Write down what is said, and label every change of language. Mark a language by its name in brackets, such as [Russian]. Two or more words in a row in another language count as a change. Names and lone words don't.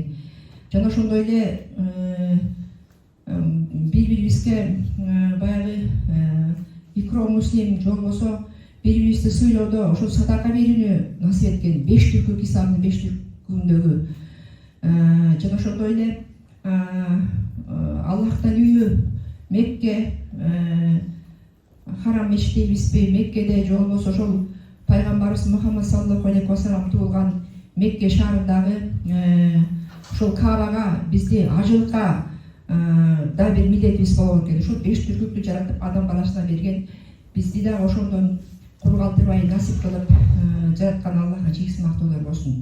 [Kyrgyz] Жана ошондой эле бири-бирибизге баягы икро муслим же болбосо бири-бирибизди сыйлоодо ошол садака берүүнү насип эткен. 5 түркү исламдын 5 түркүндөгү. Жана ошондой эле Аллахтын үйү Мекке, Харам мешит дейбизби, Меккеде же болбосо ошол Пайгамбарыбыз Мухаммад [Arabic] صلى الله عليه وسلم [Kyrgyz] туулган Мекке шаарындагы ошол Каабага бизди ажылыкка да бир милдетибиз болот экен. Ошол 5 түркүктү жаратып адам баласына берген, бизди да ошондон кур калтырбай насип кылып жараткан Аллахка чексиз мактоолор болсун.